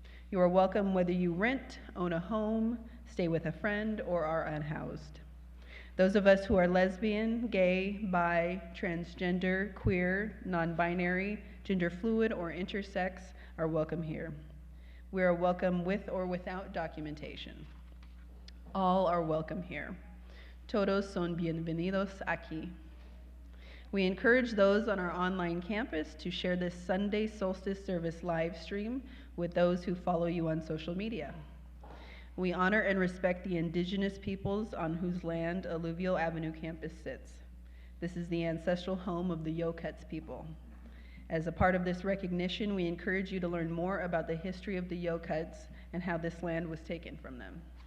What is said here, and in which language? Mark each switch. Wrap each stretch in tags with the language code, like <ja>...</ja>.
<en>You are welcome whether you rent, own a home, stay with a friend, or are unhoused. Those of us who are lesbian, gay, bi, transgender, queer, non-binary, gender fluid, or intersex are welcome here. We are welcome with or without documentation. All are welcome here.</en> <es>Todos son bienvenidos aquí.</es> <en>We encourage those on our online campus to share this Sunday solstice service live stream with those who follow you on social media. We honor and respect the indigenous peoples on whose land Alluvial Avenue campus sits. This is the ancestral home of the Yokuts people. As a part of this recognition, we encourage you to learn more about the history of the Yokuts and how this land was taken from them.</en>